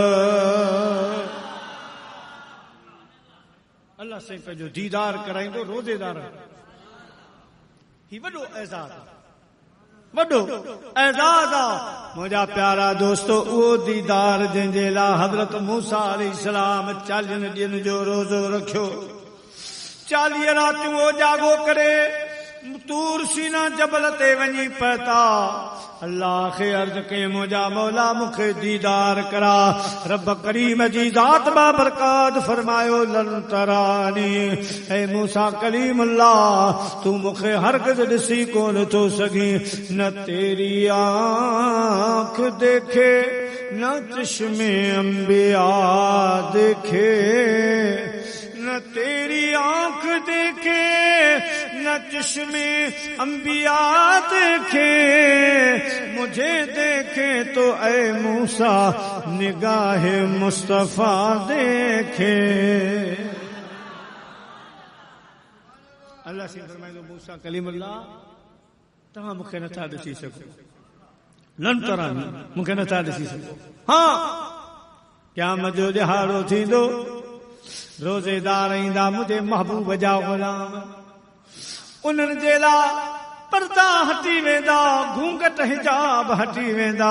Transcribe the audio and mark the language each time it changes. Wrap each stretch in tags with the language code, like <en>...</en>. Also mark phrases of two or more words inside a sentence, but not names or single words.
<sd>अल्लाह साईं पंहिंजो दीदार कराईंदो रोज़ेदार। ही वॾो एज़ाज़, वॾो एज़ाज़ आहे मुंहिंजा प्यारा दोस्तो। उहो दीदार जंहिंजे लाइ हज़रत मूसा अलैहिस्सलाम 40 ॾींहंनि जो रोज़ो रखियो, 40 रातियूं वो जागो करे तूर सीना जबल ते वञी पहुता। अल्लाह खे अर्ज़ कई, मुंहिंजा मौला मूंखे दीदार करा। रब करीम जी ज़ात बाबरकात फरमायो,</sd> <ar>لن ترانی, ऐ मूसा</ar> <sd>कलीम अल्लाह तू मूंखे हरगिज़ ॾिसी कोन थो सघीं,</sd> <ur>نہ تیری آنکھ دیکھے نہ چشمِ انبیا دیکھے، نہ تیری آنکھ دیکھے نہ چشمِ انبیا دیکھے، مجھے دیکھے تو اے موسیٰ نگاہِ مصطفیٰ دیکھے.</ur> <sd>अल्लाह से फरमाइंदो, मूसा कलीमुल्लाह तव्हां मूंखे नथा ॾिसी सघो,</sd> <ar>لن ترانی</ar> <sd>मूंखे नथा ॾिसी सघो। हाँ, क़यामत जो ॾिहाड़ो थींदो, रोज़ेदार ईंदा मुंहिंजे महबूब जा ग़ुलाम, उन्हनि जे लाइ पर्दा हटी वेंदा, घूंघट हिजाब हटी वेंदा।</sd>